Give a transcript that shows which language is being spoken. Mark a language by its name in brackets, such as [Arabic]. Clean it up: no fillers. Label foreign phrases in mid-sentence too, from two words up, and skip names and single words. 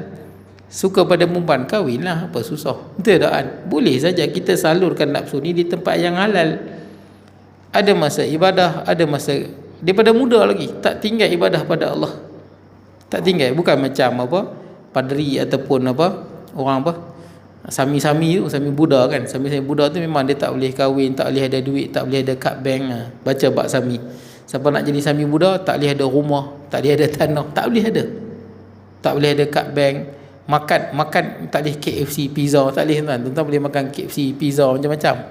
[Malay] Suka pada perempuan, kahwinlah, apa susah. Betul tak kan? Boleh saja kita salurkan nafsu ni di tempat yang halal. Ada masa ibadah, ada masa daripada muda lagi tak tinggal ibadah pada Allah. Tak tinggal. Bukan macam apa padri ataupun apa orang apa sami-sami tu, sami Buddha kan. Sami-sami Buddha tu memang dia tak boleh kahwin, tak boleh ada duit, tak boleh ada kad bank. Baca bab sami. Siapa nak jadi sami Buddha tak boleh ada rumah, tak boleh ada tanah, tak boleh ada. Tak boleh ada kad bank. Makan tak boleh KFC, pizza, tak boleh tuan. Tuan boleh makan KFC, pizza macam-macam.